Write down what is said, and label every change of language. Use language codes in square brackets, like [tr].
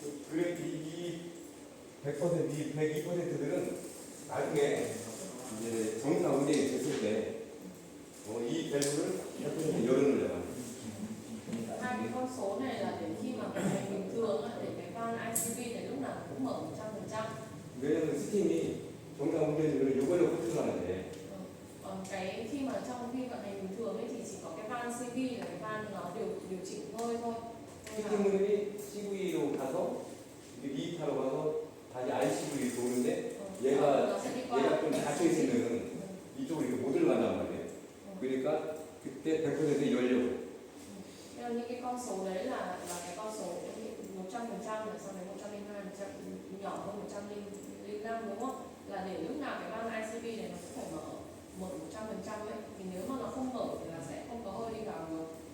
[ko] 그래 이 100%, 이 102%들은 나중에 이제 정상 운행이 됐을 때 이 밸브를 100% 열어놓으려고 합니다. [vi] Hai cái con số này là để khi mà vận hành bình thường á, để cái van ICV này lúc nào cũng mở 100%. [ko] 왜냐면 스팀이 정상 운전 중에 이걸로 컨트롤하는데 [vi] Còn khi mà trong khi vận hành bình thường ấy thì chỉ có cái van CV là cái van nó điều chỉnh thôi. [ko] 스팀이 CV로 가서 리히터로 가서 다시 ICV로 도는데 얘가 좀 닫혀 있으면은 이쪽으로 이렇게 못 들어간단 말이에요. 그러니까 그때 100% 열려고. [vi] Theo những cái con số đấy là cái con số 100% là sau này 102% nhỏ hơn 105 đúng không? Là để lúc nào cái van ICV này nó cũng phải mở 100% ấy. Thì nếu mà nó không mở thì là sẽ không có hơi đi vào được.